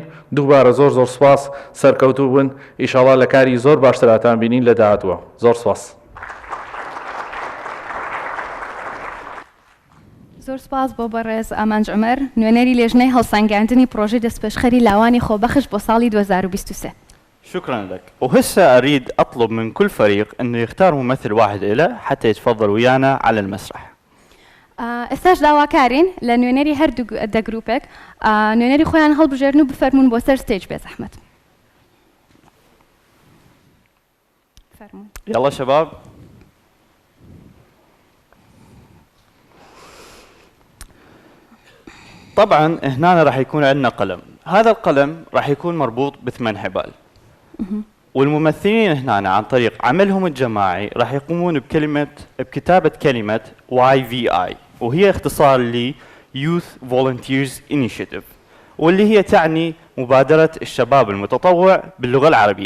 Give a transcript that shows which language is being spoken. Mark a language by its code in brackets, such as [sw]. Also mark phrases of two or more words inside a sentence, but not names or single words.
[ckb] دووبارە زۆر زۆر سوپاس، سەرکەوتوو بن، ئیشاڵڵا لە کاری زۆر باشتراتان بینین لە داهاتووە. زۆر سوپاس. زۆر سپاس بۆ بەڕێز ئامانج عومەر، نوێنەری لێژنەی هەڵسەنگاندنی پرۆژەی دەستپێشخەری لاوانی خۆبەخش بۆ ساڵی 2023. [ar] شكرا لك. وهسه أريد أطلب من كل فريق أنه يختار ممثل واحد له حتى يتفضل ويانا على المسرح. [ckb] ئێستاش داواکارین لە نوێنەری هەردوو دەگروپێک نوێنەری خۆیان هەڵبژێرن و بفەرمون بۆ سەر ستێج بێ زەحمەت. [ar] يلا شباب. طبعا هنا راح يكون عندنا قلم، هذا القلم راح يكون مربوط ب8 حبال. والممثلين هنا عن طريق عملهم الجماعي راح يقومون بكتابة كلمة YVI، وهي اختصار ل [en] Youth Volunteers Initiative، [ar] واللي هي تعني مبادرة الشباب المتطوع باللغة العربية.